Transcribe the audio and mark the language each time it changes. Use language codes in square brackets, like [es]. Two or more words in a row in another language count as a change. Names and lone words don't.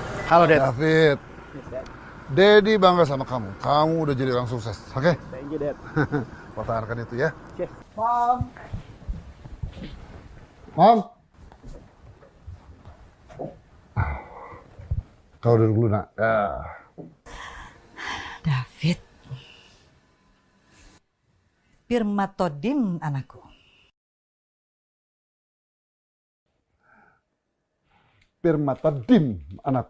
[en] Halo, Dad. [id] David. Dedi bangga sama kamu. Kamu udah jadi orang sukses. Oke? [en] Thank you, Dad. [id] Pertahankan itu ya. Oke. Mom. Mom. Kau duduk dulu, nak. Ya. David. [bbc] Pirmatodim anakku. Pirmatodim anakku.